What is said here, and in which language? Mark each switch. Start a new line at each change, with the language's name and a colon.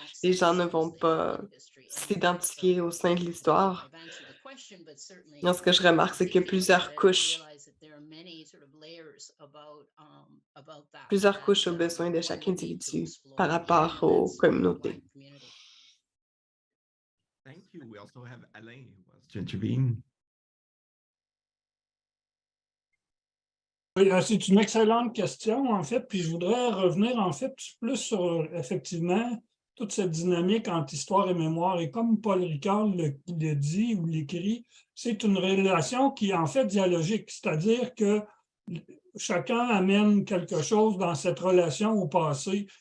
French: Les gens ne vont pas s'identifier au sein de l'histoire. Ce que je remarque, c'est qu'il y a plusieurs couches aux besoins de chaque individu par rapport aux communautés.
English: Thank you. We also have Alain who wants to intervene.
French: Oui, c'est une excellente question, en fait, puis je voudrais revenir, en fait, plus sur, effectivement, toute cette dynamique entre histoire et mémoire. Et comme Paul Ricard le dit ou l'écrit, c'est une relation qui est en fait dialogique, c'est-à-dire que chacun amène quelque chose dans cette relation au passé.